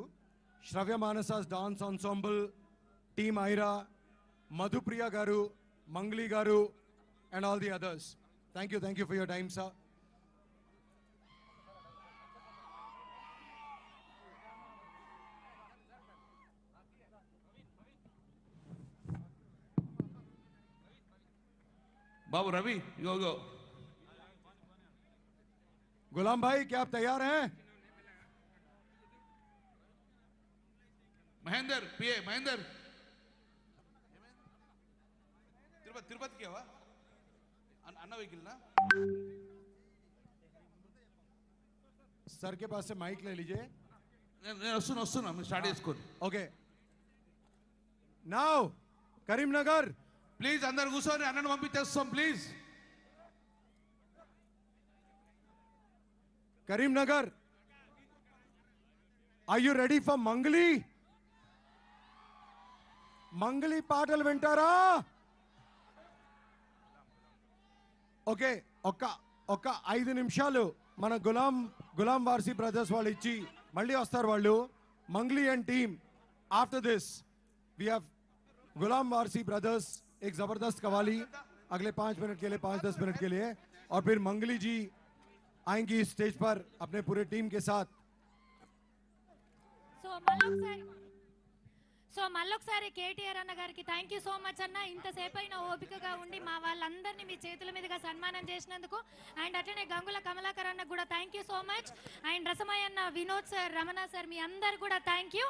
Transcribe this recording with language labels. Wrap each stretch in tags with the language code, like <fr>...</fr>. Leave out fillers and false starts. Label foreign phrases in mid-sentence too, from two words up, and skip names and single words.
<en>శ్రవ్య మానసాస్ డాన్స్ ఆన్సాంబుల్, టీమ్ ఐరా, మధుప్రియ గారు, మంగ్లీ గారు and all the others. thank you for your time sir.</en> <hi>बाबू रवि, यो यो गुलाम भाई, क्या आप तैयार हैं? महेंद्र पिए महेंद्र तिरुपति क्या हुआ? अन्ना व्हीकल ना सर के पास से माइक ले लीजिए.</hi> <te>నేను వస్తున్నా స్టార్ట్ చేసుకోండి.</te> <en>okay, now కరీంనగర్.</en> <te>ప్లీజ్ అందరు కూర్చొని అన్నను పంపించేస్తాం ప్లీజ్.</te> <en>కరీంనగర్, are you ready for మంగళి?</en> <te>మంగళి పాటలు వింటారా? ఓకే, ఒక్క 5 నిమిషాలు మన గులాం వార్సీ బ్రదర్స్ వాళ్ళు ఇచ్చి మళ్ళీ వస్తారు వాళ్ళు.</te> <hi>मंगली</hi> <en>and team after this we have</en> <hi>गुलाम वारसी ब्रदर्स एक जबरदस्त कवाली अगले 5 मिनट के लिए 5-10 मिनट के लिए और फिर मंगली जी आएंगी स्टेज पर अपने पूरे टीम के साथ.</hi> <te>సో మళ్ళొకసారి కేటీఆర్ అన్న గారికి</te> <en>thank you so much</en> <te>అన్న. ఇంతసేపు అయినా ఓపికగా ఉండి మా వాళ్ళందరినీ మీ చేతుల మీదుగా సన్మానం చేసినందుకు. అండ్ అట్లనే గంగుల కమలాకర్ అన్న కూడా</te> <en>thank you so much.</en> <te>అండ్ రసమయ్య అన్న, వినోద్ సార్, రమణ సార్, మీ అందరు కూడా</te> <en>thank you.</en>